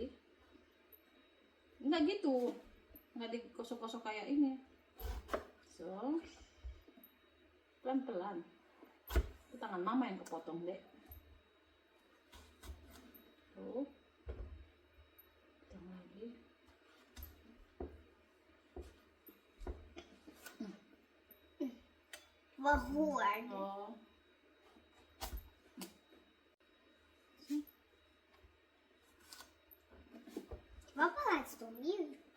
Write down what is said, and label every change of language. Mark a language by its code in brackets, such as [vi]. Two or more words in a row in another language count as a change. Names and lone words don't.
[id] Enggak gitu. Nggak digosok-gosok kayak ini. So pelan-pelan. Itu tangan mama yang kepotong deh. Tuh potong lagi. [sv] Vad hård. Oh. Varför är det så mjuk?